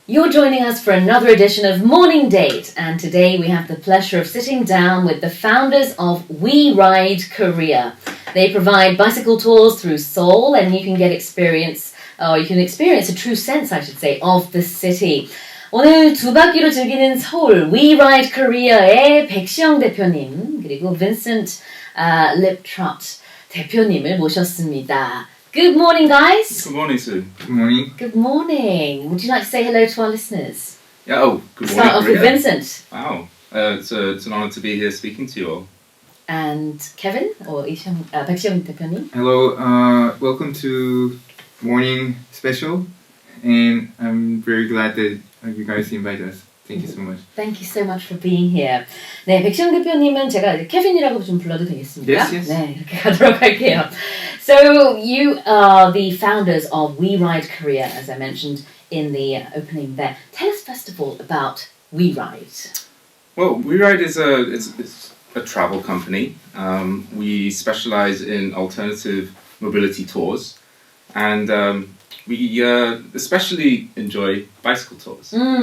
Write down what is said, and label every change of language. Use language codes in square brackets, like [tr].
[en] You're joining us for another edition of Morning Date, and today we have the pleasure of sitting down with the founders of We Ride Korea. They provide bicycle tours through Seoul, and you can experience a true sense, I should say, of the city. [ko] 오늘 두 바퀴로 즐기는 서울 We Ride Korea의 백시영 대표님 그리고 Vincent Liptrot 대표님을 모셨습니다. [en] Good morning, guys. Good morning, Sue. Good morning. Good morning. Would you like to say hello to our listeners? Yeah, good morning. Start off with Vincent. Wow, it's an honour to be here speaking to you all. And Kevin or 백시영 대표님. Hello, welcome to Morning Special, and I'm very glad that you guys invited us. Thank you so much. Thank you so much for being here. [ko] 네, 백시영 대표님은 제가 이제 케빈이라고 좀 불러도 되겠습니까? [en] Yes. [ko] 네, 이렇게 가도록 할게요. [en] So you are the founders of We Ride Korea, as I mentioned in the opening there. Tell us first of all about We Ride. Well, We Ride is a travel company. We specialise in alternative mobility tours, and we especially enjoy bicycle tours.